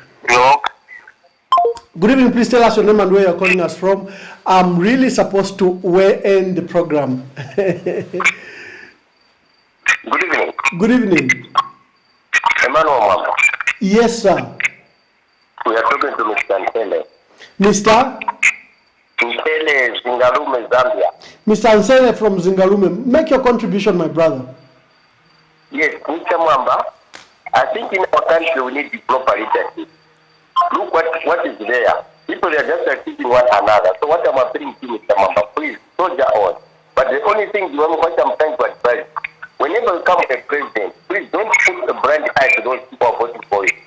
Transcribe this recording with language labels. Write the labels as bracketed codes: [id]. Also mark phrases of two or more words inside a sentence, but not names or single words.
[en] Good evening. Please tell us your name and where you're calling us from. I'm really supposed to end the program. Good evening. Good evening. Emmanuel Mama. Yes, sir. We are talking to Mr. Nsele. Mr. Nsele, Zingalume, Zambia. Mr. Nsele from Zingalume. Make your contribution, my brother. Yes, Mr. Mwamba. I think in our country we need the proper leadership. Look what is there. People are just accusing one another. So what I'm appealing to Mr. Mwamba, please, soldier on. But the only thing what I'm trying to advise, whenever you come a president, please don't put a blind eye to those people who are voting for you.